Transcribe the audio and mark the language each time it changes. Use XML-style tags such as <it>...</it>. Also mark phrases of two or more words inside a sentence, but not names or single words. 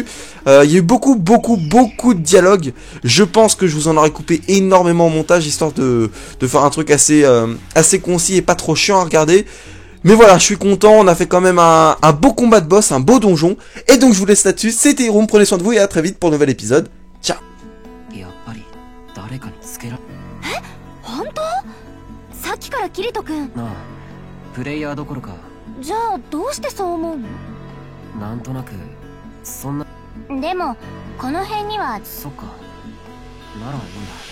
<fr>Il y a eu beaucoup de dialogues. Je pense que je vous en aurais coupé énormément au montage, histoire de faire un truc assez concis et pas trop chiant à regarder. Mais voilà, je suis content, on a fait quand même un beau combat de boss, un beau donjon. Et donc je vous laisse là-dessus, c'était Hiroum, prenez soin de vous et à très vite pour un nouvel épisode. Ciao.</fr> <ja>さっきからキリト君。なあ、プレイヤーどころか。じゃあどうしてそう思うの？なんとなくそんな。でもこの辺には。そっか。ならいいんだ。</ja>